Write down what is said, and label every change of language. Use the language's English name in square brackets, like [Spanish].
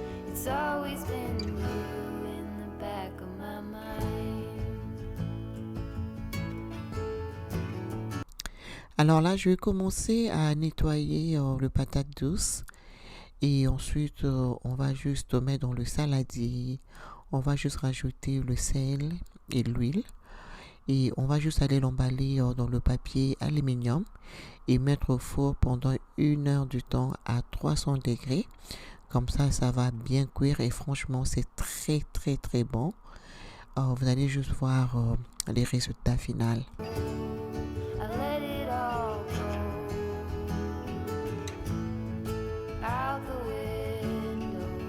[English] It's always been you in the back of my mind. [French] Alors là, je vais commencer à nettoyer le patate douce et ensuite on va juste mettre dans le saladier. On va juste rajouter le sel et l'huile et on va juste aller l'emballer dans le papier aluminium et mettre au four pendant 1 heure du temps à 300 degrés. Comme ça va bien cuire et franchement, c'est très très très bon. Vous allez juste voir les résultats finaux. [English] I let it all go out the window.